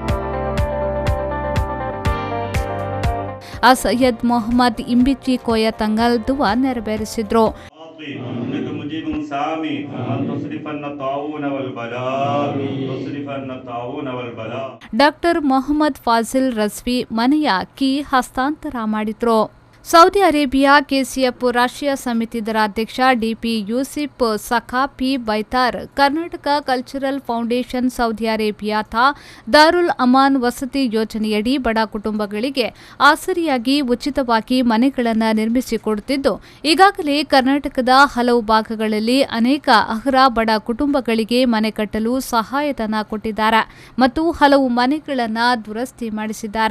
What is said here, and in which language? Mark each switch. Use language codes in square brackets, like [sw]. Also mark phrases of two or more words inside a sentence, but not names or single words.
[kn] ಅಸಯ್ಯದ್ ಮೊಹಮ್ಮದ್ ಇಂಬಿಚಿ ಕೋಯ ತಂಗಲ್ ದುವಾ ನೆರವೇರಿಸಿದ್ರು. ಡಾಕ್ಟರ್ ಮೊಹಮ್ಮದ್ ಫಾಜಿಲ್ ರಜ್ವಿ ಮನೆಯ ಕೀ ಹಸ್ತಾಂತರ ಮಾಡಿದ್ರು. सऊदी अरेबिया केसीएफ ರಾಷ್ಟ್ರೀಯ ಸಮಿತಿ ಅಧ್ಯಕ್ಷ डीपी यूसिफ सखाफी बैतार कर्नाटक कल्चरल फाउंडेशन सऊदी अरेबिया दारुल अमान वसति योजನೆಯಡಿ ಬಡ ಕುಟುಂಬಗಳಿಗೆ ಆಸರಿಯಾಗಿ ಉಚಿತವಾಗಿ ಮನೆಗಳನ್ನು ನಿರ್ಮಿಸಿಕೊಡುತ್ತಿದ್ದು ಈಗಾಗಲೇ ಕರ್ನಾಟಕದ ಹಲವು ಭಾಗಗಳಲ್ಲಿ ಅನೇಕ ಅರ್ಹ ಬಡ ಕುಟುಂಬಗಳಿಗೆ ಮನೆ ಕಟ್ಟಲು ಸಹಾಯಧನ ಕೊಟ್ಟಿದ್ದಾರೆ ಮತ್ತು ಹಲವು ಮನೆಗಳನ್ನು ದುರಸ್ತಿ ಮಾಡಿಸಿದ್ದಾರೆ.